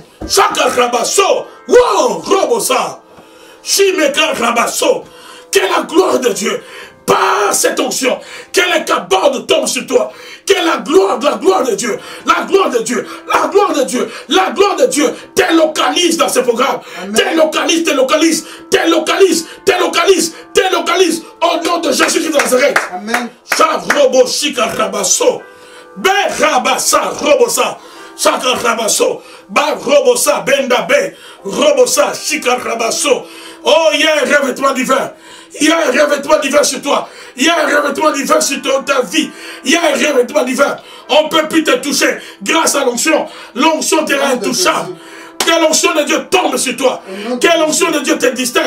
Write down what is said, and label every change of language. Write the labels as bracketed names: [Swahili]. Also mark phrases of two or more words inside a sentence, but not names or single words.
[French] Chaka Rabasso, wow, Robosa, Shimeka Rabasso, que la gloire de Dieu, par cette onction, que les cabordes tombent sur toi, que la gloire de Dieu, la gloire de Dieu, la gloire de Dieu, la gloire de Dieu te localise dans ce programme. Te localise, te localise, te localise, te localise, te localise, au nom de Jésus-Christ de Nazareth. Amen. Robo Shika Rabasso, Be Rabassa, Robosa, Shaka Rabasso, Ba Robosa, Benda Be, Robosa, Shika Rabasso. Oh, il y a un revêtement divin. Il y a un revêtement divin sur toi. Il y a un revêtement divin sur ta vie. Il y a un revêtement divin. On ne peut plus te toucher grâce à l'onction. L'onction te rend intouchable. Que l'onction de Dieu tombe sur toi. Que l'onction de Dieu te distingue.